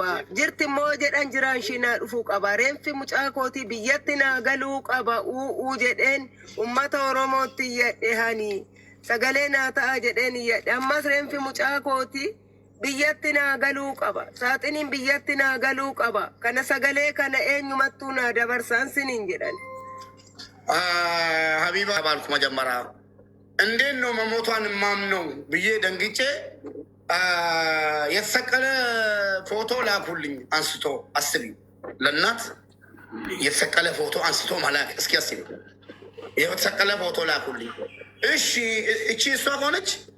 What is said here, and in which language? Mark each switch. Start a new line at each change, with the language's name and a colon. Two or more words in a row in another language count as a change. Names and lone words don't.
Oromo: Jirti immoo jedhan jiraan ishii naa dhufuu qaba. Reenfi mucaa kootii biyyatti naa galuu qaba uu jedheen uummata Oromootti iyyadhe hani. Sagalee naa ta'a jedheen iyyadhe. Ammas reenfi mucaa kootii biyyatti naa galuu qaba. Saaxiniin biyyatti naa galuu qaba. Kana sagalee kana eenyumattuu naa dabarsaan siniin jedhan.
Amharic: ሀቢባ ባልኩ መጀመሪያ እንዴት ነው መሞቷን ማምነው ብዬ ደንግጬ የተሰቀለ ፎቶ ላኩልኝ አንስቶ አስቢ ለእናት የተሰቀለ ፎቶ አንስቶ መላክ እስኪ አስቢ የተሰቀለ ፎቶ ላኩልኝ እሺ እቺ እሷ ሆነች